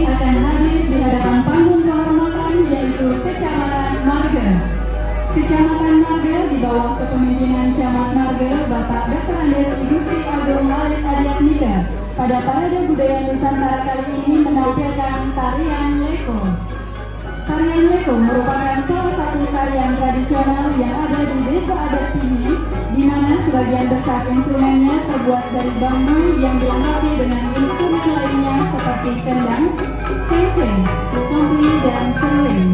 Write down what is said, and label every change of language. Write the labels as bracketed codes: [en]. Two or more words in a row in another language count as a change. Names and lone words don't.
[id] akan hadir di hadapan panggung kehormatan yaitu Kecamatan Marga. Kecamatan Marga di bawah kepemimpinan Camat Marga Bapak Dr. Andes Gusti Agung Lalit Adiatmida pada Parade Budaya Nusantara kali ini menampilkan tarian Leko. Tarian Leko merupakan salah satu tarian tradisional yang ada di Desa Adat Pini, di mana sebagian besar instrumennya terbuat dari bambu yang dilengkapi dengan instrumen lainnya seperti kendang, cengceng, kompli, dan seruling.